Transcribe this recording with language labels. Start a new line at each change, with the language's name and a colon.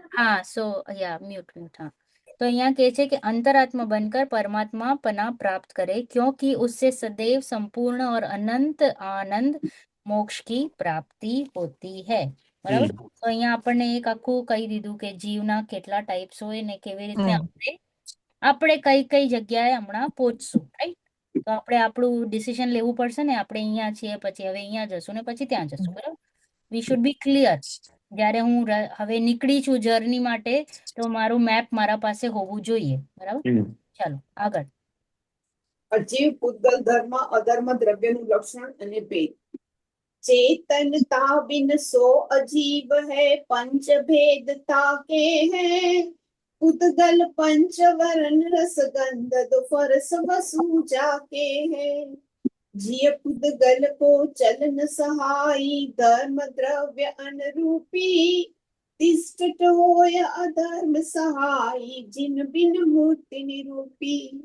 Hindi: हाँ सो या mute mute हाँ. तो यहाँ कहे छे कि अंतरात्मा बनकर परमात्मा पना प्राप्त करे क्योंकि उससे सदैव संपूर्ण और अनंत आनंद मोक्ष की प्राप्ति होती है.
Gujarati: બરાબર. તો અહીંયા આપણને એક આખું કહી દીધું કે જીવના કેટલા ટાઈપ્સ હોય ને કેવી રીતે આપણે કઈ કઈ જગ્યાએ હમણાં પહોંચશું. રાઈટ. તો આપણે આપણું ડિસિઝન લેવું પડશે ને. આપણે અહીંયા છીએ, પછી હવે અહીંયા જશું ને પછી ત્યાં જશું. બરાબર.
English: We should be clear.
Gujarati: જ્યારે હું હવે નીકળી છું જર્ની માટે તો મારું મેપ મારા પાસે હોવું જોઈએ. બરાબર. ચાલો આગળ. અજીવ પૂતગલ ધર્મ અધર્મ દ્રવ્યનું લક્ષણ અને ભેદ.
Hindi: चेतनता बिन सो अजीब है पंच भेदता के हैं पूतगल पंच वरण रस गंध दुफरस वसु जाके हैं जिय पूतगल को चलन सहाई धर्म द्रव्य अनुरूपी तिष्ठत होय अधर्म सहाई जिन बिन मूर्ति निरूपी.